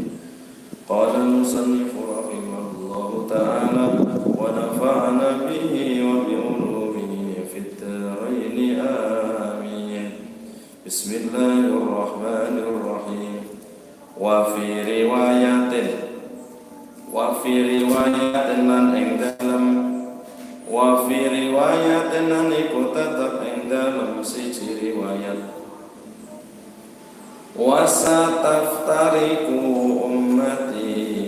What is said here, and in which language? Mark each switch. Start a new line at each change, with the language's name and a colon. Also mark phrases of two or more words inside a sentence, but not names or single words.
Arabic: قال المصنف رحمه الله تعالى ونفعنا به وبعلومه في الدارين آمين. بسم الله الرحمن الرحيم. وفي رواية
Javanese: lan ing dalem
Arabic: وفي رواية
Javanese: lan iku tetep ing dalem siji riwayat
Arabic: وستفترق أمتي